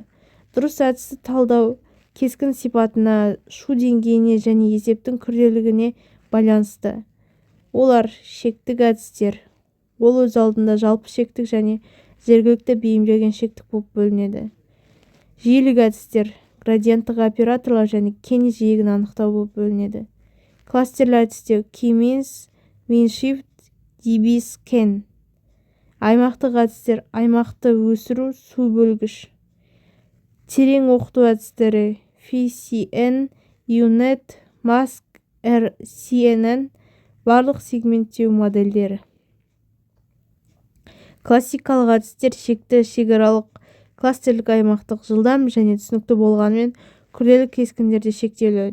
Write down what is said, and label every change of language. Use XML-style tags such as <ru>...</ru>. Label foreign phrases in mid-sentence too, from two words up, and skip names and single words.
<kk>Дұрыс әдісті талдау кескін сипатына, шу деңгейіне және есептің күрделілігіне байланысты. Олар шектік әдістер. Ол өз алдында жалпы шектік және жергілікті бейімделген шектік болып бөлінеді. Жиілік әдістер градиенттік операторлар және кене жиегін анықтау болып бөлінеді. Кластерлі әдістер K-means, mean-shift, dB-scan. Аймақтық әдістер аймақты өсіру, су бөлгіш. Терең оқыту әдістері FCN, UNet, Mask, RCNN. Барлық сегменттеу модельдері. Классикалық әдістер шекті шекаралық, кластерлік аймақтық, жылдам және түсінікті болғанымен күрделі кескіндерде шектеулі.</kk>